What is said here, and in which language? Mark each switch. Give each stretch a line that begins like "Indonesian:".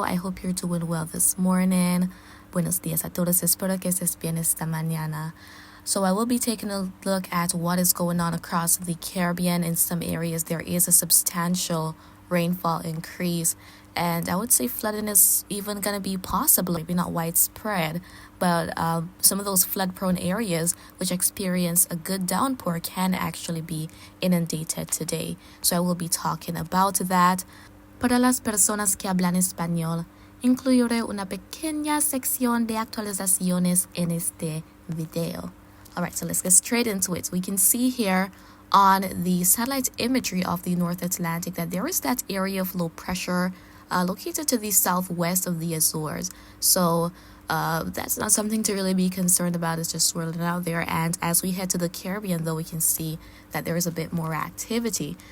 English: I hope you're doing well this morning.
Spanish: Buenos días a todos, espero que estés bien esta mañana.
English: So I will be taking a look at what is going on across the Caribbean. In some areas there is a substantial rainfall increase, and I would say flooding is even going to be possible, maybe not widespread, but some of those flood prone areas which experience a good downpour can actually be inundated today. So I will be talking about that.
Spanish: Para las personas que hablan español, incluiré una pequeña sección de actualizaciones en este video.
English: Alright, so let's get straight into it. We can see here on the satellite imagery of the North Atlantic that there is that area of low pressure located to the southwest of the Azores. So that's not something to really be concerned about. It's just swirling out there. And as we head to the Caribbean, though, we can see that there is a bit more activity.